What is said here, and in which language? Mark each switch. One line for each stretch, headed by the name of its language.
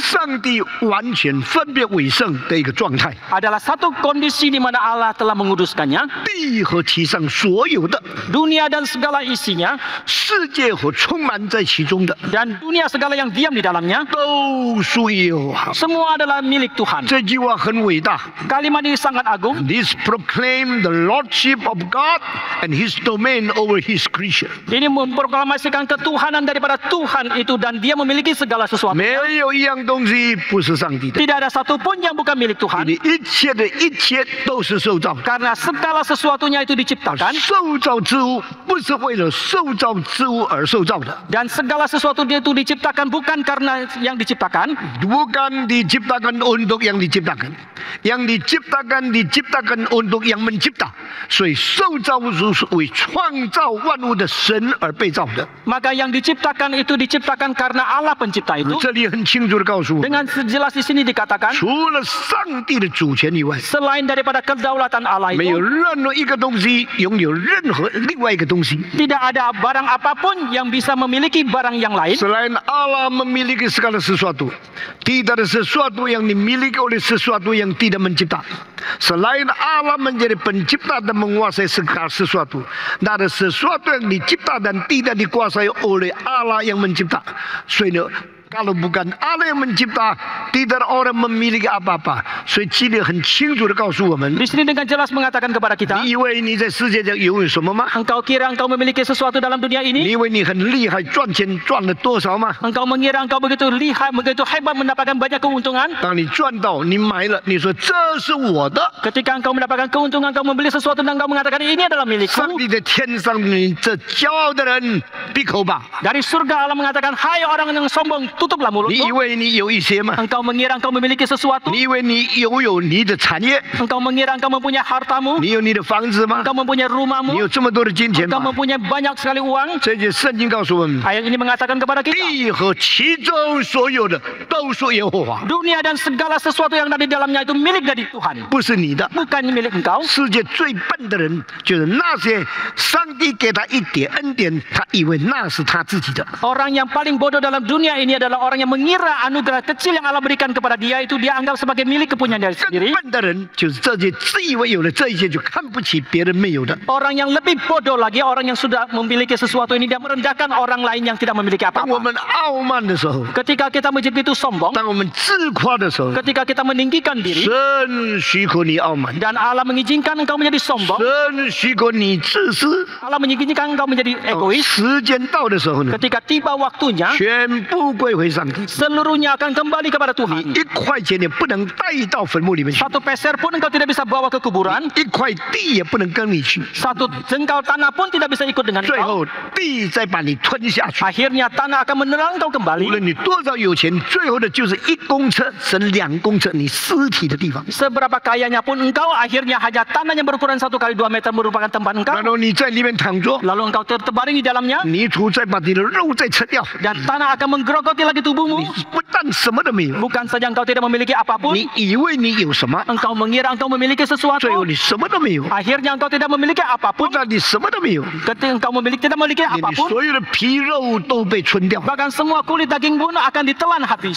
Chinese: 上帝完全分别为圣的一个状态。
Indonesian: adalah satu kondisi di mana Allah telah menguduskannya,
Chinese: 地和其上所有的，
Indonesian: dunia dan segala isinya,
Chinese: 世界和充满在其中的，
Indonesian: dan dunia segala yang diam di dalamnya,
Chinese: 都属于耶和华。
Indonesian: semua adalah milik Tuhan.
Chinese: 这句话很伟大。
Indonesian: Kalimat ini sangat agung.
English: This proclaim the lordship of God and His domain over His creation。
Indonesian: Ini memproklamasikan ketuhanan daripada Tuhan itu dan dia memiliki segala sesuatu.
Chinese: 没有一样东西不是上帝的，
Indonesian: Tidak ada satupun yang bukan milik
Chinese: 因
Indonesian: Tuhan.
Chinese: 为一切的一切都是受造的。
Indonesian: Karena segala sesuatunya itu diciptakan
Chinese: 受造之物不是为了受造之物而受造的，
Indonesian: dan segala sesuatu dia itu diciptakan bukan karena yang diciptakan, bukan diciptakan untuk yang diciptakan. Yang diciptakan untuk yang mencipta。
Chinese: 所以受造物主是为创造万物的神而被造的。
Indonesian: maka yang diciptakan itu diciptakan karena Allah pencipta itu.
Chinese: 这里很清楚的告诉我们，
Indonesian: Dengan jelas di sini dikatakan
Chinese: 除了上帝的主权以外，
Indonesian: selain daripada kedaulatan Allah
Chinese: 没有
Indonesian: itu
Chinese: 任何一个东西拥有任何另外一个东西。
Indonesian: tidak ada barang apapun yang bisa memiliki barang yang lain. Selain Allah memiliki segala sesuatu, tidak ada sesuatu yang dimiliki oleh sesuatu yang tidak mencipta. Selain Allah menjadi pencipta dan menguasai segala sesuatu, tidak ada sesuatu yang dicipta dan tidak dikuasai oleh Allah yang mencipta.
Chinese: 所以呢，
Indonesian: kalau bukan Allah yang mencipta, tidak ada orang memiliki apa-apa.
Chinese: 所以这里很清楚的告诉我们，
Indonesian: Di sini dengan jelas mengatakan kepada kita,
Chinese: 你以为你在世界上拥有什么吗？
Indonesian: engkau kira engkau memiliki sesuatu dalam dunia
Chinese: 你
Indonesian: ini?
Chinese: 以为你很厉害，赚钱赚了多少吗？
Indonesian: Engkau mengira engkau begitu lihai, begitu hebat mendapatkan banyak keuntungan?
Chinese: 当你赚到，你买了，你说这是我的。
Indonesian: Ketika engkau mendapatkan keuntungan, engkau membeli sesuatu dan engkau mengatakan ini adalah
Chinese: 上
Indonesian: milikku.
Chinese: 帝在天上，你这骄傲的人，闭口吧！
Indonesian: Dari surga Allah mengatakan, hai orang yang sombong, tutuplah
Chinese: 你以
Indonesian: mulutmu.
Chinese: 为你有一些吗？
Indonesian: Engkau mengira engkau memiliki sesuatu?
Chinese: 你以为你拥有你的产业？
Indonesian: Engkau mengira engkau mempunyai hartamu?
Chinese: 你有你的房子吗？
Indonesian: Engkau mempunyai
Chinese: 你
Indonesian: rumahmu?
Chinese: 有这么多的金钱
Indonesian: Engkau
Chinese: 吗？
Indonesian: mempunyai banyak sekali uang?
Chinese: 这些圣经告诉我们，
Indonesian: Ayat ini mengatakan kepada kita,
Chinese: 地和其中所有的都属耶和华，
Indonesian: dunia dan segala sesuatu yang ada di dalamnya itu milik dari Tuhan,
Chinese: 不是你的。
Indonesian: bukan milik engkau.
Chinese: 世界最笨的人，就是那些上帝给他一点恩典，他以为那是他自己的。
Indonesian: Orang yang paling bodoh dalam dunia ini adalah orang yang mengira anugerah kecil yang Allah berikan kepada dia itu dia anggap sebagai milik kepunyaan dia
Chinese: 更
Indonesian: sendiri.
Chinese: 笨的人，就是这些自以为有了这一些，就看不起别人没有的。
Indonesian: Orang yang lebih bodoh lagi, orang yang sudah memiliki sesuatu ini dia merendahkan orang lain yang tidak memiliki
Chinese: 当我们傲慢的时候，
Indonesian: Ketika kita begitu sombong,
Chinese: 当我们自夸的时候，
Indonesian: ketika kita meninggikan diri
Chinese: 神许可你傲慢，
Indonesian: dan Allah mengizinkan engkau menjadi sombong,
Chinese: 神许可你自私。
Indonesian: Allah mengizinkan engkau menjadi egois.
Chinese: 时间到的时候呢，
Indonesian: Ketika tiba waktunya,
Chinese: 全部归回上帝，
Indonesian: seluruhnya akan kembali kepada Tuhan.
Chinese: 一块钱也不能带到坟墓里面去，
Indonesian: Satu peser pun engkau tidak bisa bawa ke kuburan,
Chinese: 一块地也不能跟你去，
Indonesian: satu jengkal tanah pun tidak bisa ikut dengan
Chinese: 最
Indonesian: engkau.
Chinese: 后地再把你吞下去。
Indonesian: Akhirnya tanah akan menelan engkau
Chinese: 无
Indonesian: kembali.
Chinese: 论你多少有钱，最后的就是1公尺乘2公尺你尸体的地方。
Indonesian: Seberapa kayanya pun engkau, akhirnya hanya tanah yang berukuran 1 kali 2 meter merupakan tempat engkau.
Chinese: 然后你在里面躺着，
Indonesian: Lalu engkau terbaring di dalamnya
Chinese: 泥土再把你的肉再吃掉，
Indonesian: dan tanah akan menggerogoti lagi tubuhmu.
Chinese: 你不但什么都没有，
Indonesian: Bukan saja engkau tidak memiliki apapun,
Chinese: 你以为你有什么，
Indonesian: engkau mengira engkau memiliki
Chinese: 最
Indonesian: sesuatu.
Chinese: 后你什么都没有。
Indonesian: Akhirnya engkau tidak memiliki
Chinese: 不
Indonesian: apapun.
Chinese: 但你什么都没有，
Indonesian: Ketika engkau tidak memiliki
Chinese: 连你
Indonesian: apapun,
Chinese: 所有的皮肉都被吞掉。
Indonesian: bahkan semua kulit daging pun akan ditelan habis.